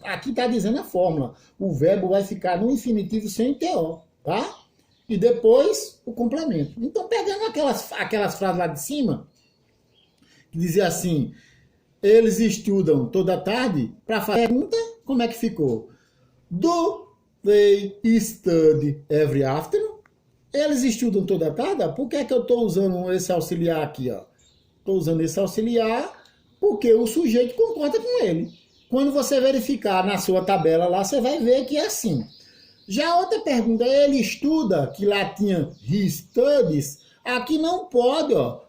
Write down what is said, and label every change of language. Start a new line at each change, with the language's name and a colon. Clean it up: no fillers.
Portuguese: Aqui está dizendo a fórmula. O verbo vai ficar no infinitivo sem TO, tá? E depois o complemento. Então, pegando aquelas frases lá de cima, que dizia assim, eles estudam toda tarde, para fazer a pergunta, como é que ficou?
English: Do they study every afternoon?
Portuguese: Eles estudam toda tarde? Por que é que eu estou usando esse auxiliar aqui, ó? Estou usando esse auxiliar porque o sujeito concorda com ele. Quando você verificar na sua tabela lá, você vai ver que é assim. Já outra pergunta, ele estuda, que lá tinha
English: he studies,
Portuguese: aqui não pode, ó.